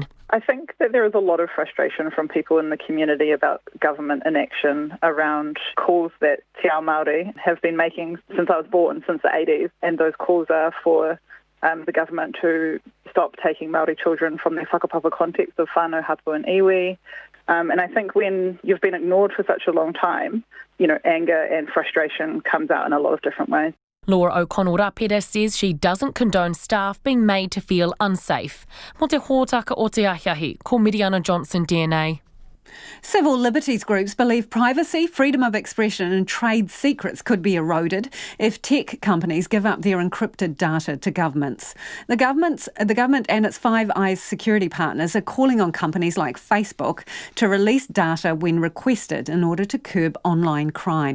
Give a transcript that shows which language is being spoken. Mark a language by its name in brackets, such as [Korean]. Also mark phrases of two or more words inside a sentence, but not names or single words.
[English] I think that there is a lot of frustration from people in the community about government inaction around calls that [Māori] Te Ao Māori [English] have been making since I was born, since the 80s, and those calls are for the government to stop taking Māori children from their whakapapa context of [Māori] whānau, hapu [English] and iwi, And I think when you've been ignored for such a long time, anger and frustration comes out in a lot of different ways. Laura O'Connell-Rapira says she doesn't condone staff being made to feel unsafe. [Māori] Mo te hōtaka o te ahiahi, ko Miriana Johnson DNA. [English] Civil liberties groups believe privacy, freedom of expression and trade secrets could be eroded if tech companies give up their encrypted data to governments. The government and its Five Eyes security partners are calling on companies like Facebook to release data when requested in order to curb online crime.